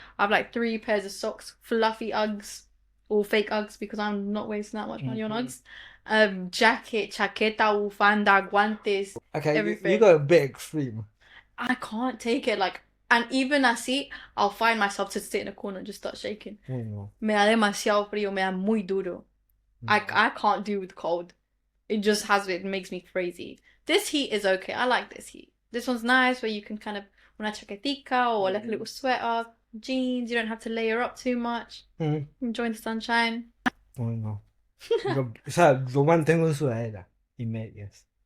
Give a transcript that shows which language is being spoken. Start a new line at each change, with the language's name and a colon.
English: I have like 3 pairs of socks, fluffy Uggs, or fake Uggs because I'm not wasting that much money on Uggs.
Spanish: Jacket, chaqueta, bufanda, guantes,
English: Okay, you everything. got a bit extreme. I can't take it. Like, and even así, I'll find myself to sit in a corner and just start shaking. No.
Spanish: Me da demasiado frío, me da muy duro.
English: I can't do with cold. It just it makes me crazy. This heat is okay. I like this heat. This one's nice where you can kind of
Spanish: una chaquetica
English: or like a little sweater, jeans. You don't have to layer up too much. Enjoying the sunshine.
Spanish: No. O sea, yo mantengo en sudadera y medias.